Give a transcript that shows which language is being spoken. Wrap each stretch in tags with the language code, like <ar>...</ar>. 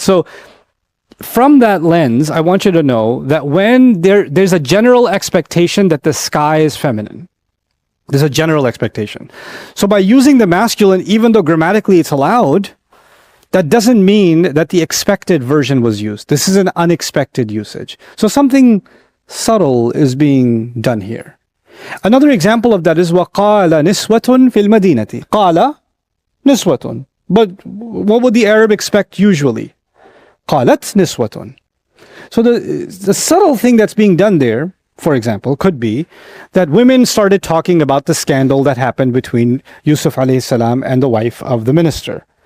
<en>So from that lens, I want you to know that when there's a general expectation that the sky is feminine. There's a general expectation. So by using the masculine, even though grammatically it's allowed, that doesn't mean that the expected version was used. This is an unexpected usage. So something subtle is being done here. Another example of that is</en> <ar>وَقَالَ نِسْوَةٌ فِي الْمَدِينَةِ قَالَ نِسْوَةٌ.</ar> <en>But what would the Arab expect usually?</en> <ar>قَالَتْ نِسْوَةٌ.</ar> <en>So the subtle thing that's being done there, for example, could be that women started talking about the scandal that happened between Yusuf alayhi salam and the wife of the minister.</en>